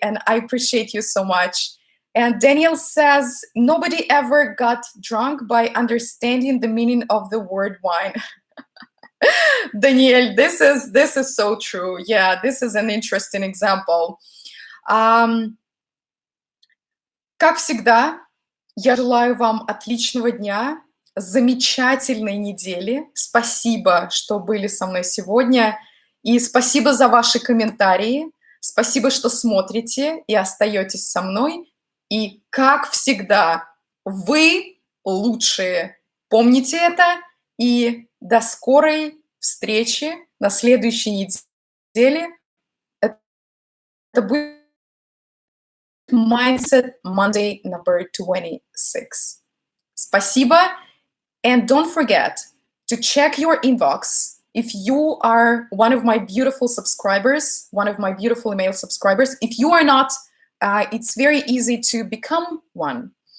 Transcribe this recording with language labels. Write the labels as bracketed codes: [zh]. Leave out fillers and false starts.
[en] And I appreciate you so much. And Daniel says, nobody ever got drunk by understanding the meaning of the word wine. Daniel, this is so true. Yeah, this is an interesting example. [ru] Как всегда, я желаю вам отличного дня, замечательной недели. Спасибо, что были со мной сегодня. И спасибо за ваши комментарии. Спасибо, что смотрите и остаетесь со мной. И, как всегда, вы лучшие. Помните это. И до скорой встречи на следующей неделе. Это будет Mindset Monday [en] number 26. [ru] Спасибо. [en] And don't forget to check your inbox. If you are one of my beautiful subscribers, one of my beautiful email subscribers, if you are not, it's very easy to become one.